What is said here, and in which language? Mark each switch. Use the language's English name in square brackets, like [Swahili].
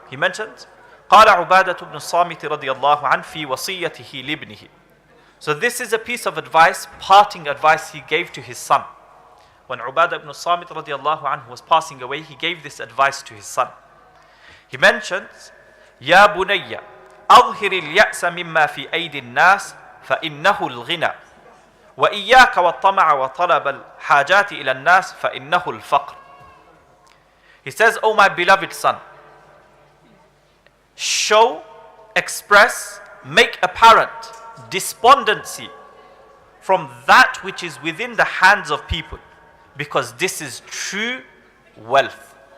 [English] He mentions, [Arabic] قال عبادة بن الصامت رضي الله عنه في وصيته لابنه. [English] So this is a piece of advice, parting advice he gave to his son. When Ubadah ibn Samit radiyallahu anhu was passing away, he gave this advice to his son. He mentions, [Arabic] يا بني أظهر اليأس مما في أيدي الناس فإنه الغنى وإياك والطمع وطلب الحاجات إلى الناس فإنه الفقر. [English] He says, O my beloved son, show, express, make apparent despondency from that which is within the hands of people, because this is true wealth.